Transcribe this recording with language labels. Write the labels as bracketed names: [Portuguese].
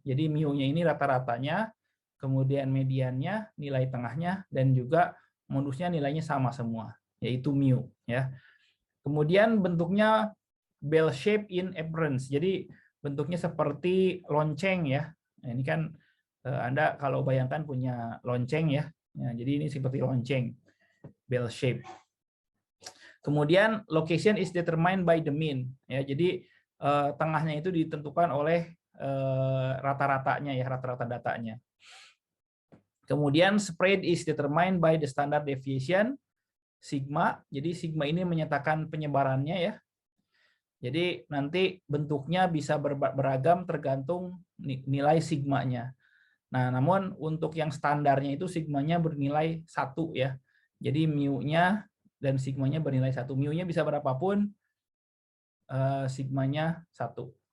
[Indonesian] Jadi mu-nya ini rata-ratanya, kemudian mediannya, nilai tengahnya, dan juga modusnya nilainya sama semua, yaitu mu ya. Kemudian bentuknya [English] bell shape in appearance. [Indonesian] Jadi bentuknya seperti lonceng ya. Nah, ini kan Anda kalau bayangkan punya lonceng ya. Nah, jadi ini seperti lonceng, bell shape. [English] Kemudian location is determined by the mean ya. [Indonesian] Jadi tengahnya itu ditentukan oleh rata-ratanya ya, rata-rata datanya. [English] Kemudian spread is determined by the standard deviation sigma. [Indonesian] Jadi sigma ini menyatakan penyebarannya ya. Jadi nanti bentuknya bisa beragam tergantung nilai sigmanya. Nah, namun untuk yang standarnya itu sigmanya bernilai 1 ya. Jadi mu-nya dan sigmanya bernilai 1. Mu-nya bisa berapapun, sigmanya 1.